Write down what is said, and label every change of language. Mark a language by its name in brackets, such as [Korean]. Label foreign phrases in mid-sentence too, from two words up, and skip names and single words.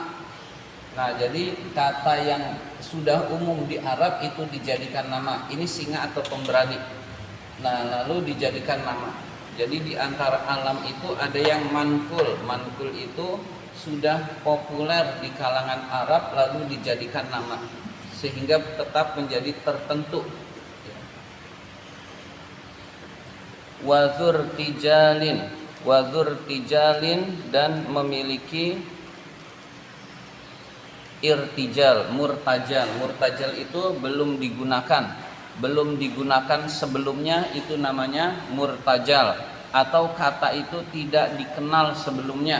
[Indonesian] Nah, jadi kata yang sudah umum di Arab itu dijadikan nama. Ini singa atau pemberani. Nah, lalu dijadikan nama. Jadi di antara alam itu ada yang mankul. Mankul itu sudah populer di kalangan Arab lalu dijadikan nama sehingga tetap menjadi tertentu. [Arabic] Wazur tijalin, wazur tijalin [Indonesian] dan memiliki irtijal, murtajal. Murtajal itu belum digunakan sebelumnya, itu namanya murtajal, atau kata itu tidak dikenal sebelumnya.